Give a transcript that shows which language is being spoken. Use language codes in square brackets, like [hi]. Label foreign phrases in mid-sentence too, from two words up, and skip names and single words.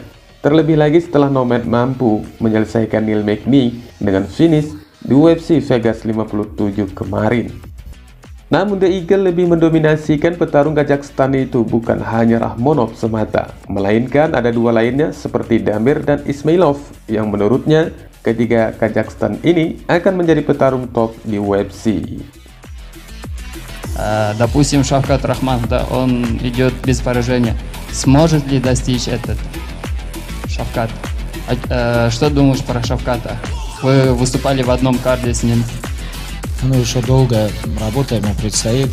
[id] Terlebih lagi setelah Nomad mampu menyelesaikan Neil Magny dengan finish di UFC Vegas 57 kemarin. Namun The Eagle lebih mendominasikan petarung Kazakhstan itu bukan hanya Rakhmonov semata, melainkan ada dua lainnya seperti Damir dan Ismailov yang menurutnya ketiga Kazakhstan ini akan menjadi petarung top di UFC. [ru] Допустим, Shavkat Rakhmonov, да, он идет без поражения. Сможет ли достичь этот Shavkat? Что думаешь про Shavkata? Вы выступали в одном карде с ним. Ну, еще долго работа ему предстоит.